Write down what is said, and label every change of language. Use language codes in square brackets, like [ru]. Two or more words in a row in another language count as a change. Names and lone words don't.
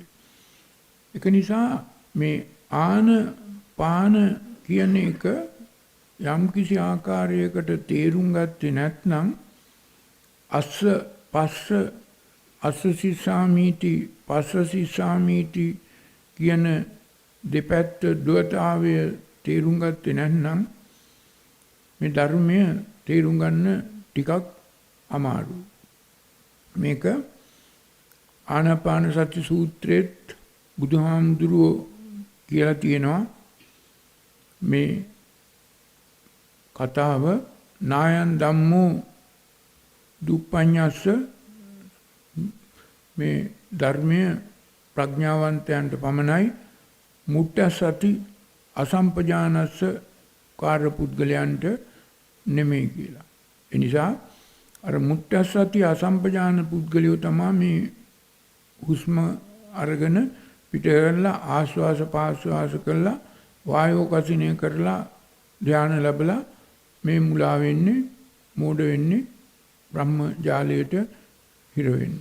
[si] ඒක නිසා මේ ආනපාන කියන එක යම් කිසි ආකාරයකට තේරුම් ගත්තේ නැත්නම් අස්ස පස්ස [pi] අස්සසිසාමීති පස්සසිසාමීති [si] කියන දෙපැත්ත දුවතාවය තේරුම් ගත්තේ නැත්නම් මේ ධර්මය තේරුම් ගන්න ටිකක් අමාරුයි. මේක ආනාපාන සති සූත්‍රයේත් බුදුහාමුදුරුවෝ කියලා තියෙනවා මේ කතාව [pi] නායන් ධම්මෝ දුප්පඤ්ඤස්ස [si] මේ ධර්මය ප්‍රඥාවන්තයන්ට පමණයි [pi] මුට්ටසති අසම්පජානස්ස [si] කාර්ය පුද්ගලයන්ට නෙමෙයි කියලා. ඒ නිසා අර [pi] මුට්ටසති අසම්පජාන [si] පුද්ගලයෝ තමයි මේ හුස්ම අරගෙන පිට කරලා ආශ්වාස පාශ්වාස කරලා වායෝ කසිනේ කරලා ධානය ලැබලා මේ මුලා වෙන්නේ මෝඩ වෙන්නේ බ්‍රහ්ම ජාලයට හිර වෙන්නේ.